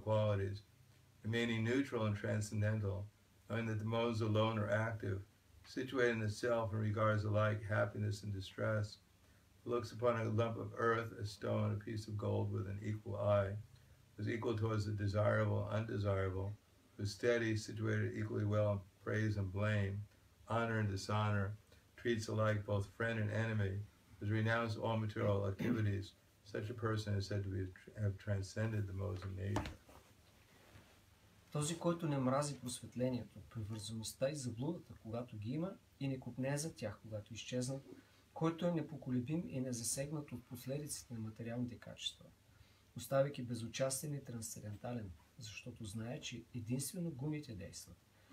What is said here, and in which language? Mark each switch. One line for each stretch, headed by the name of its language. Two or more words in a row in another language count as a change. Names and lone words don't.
English: qualities, remaining neutral and transcendental, knowing that the modes alone are active, situated in the self and regards alike happiness and distress, looks upon a lump of earth, a stone, a piece of gold with an equal eye, is equal towards the desirable, undesirable, who's steady, situated equally well in praise and blame, honor and dishonor, treats alike both friend and enemy, has renounced all material activities. Such a person is said to have transcended the modes of nature.
Bulgarian: Този, който не мрази просветлението, привързаността и заблудата, когато ги има, и не копнее за тях, когато изчезнат, който е непоколебим и незасегнат от последиците на материалните качества, оставяйки безучастен и трансцендентален, защото знае, че единствено гумите действат, който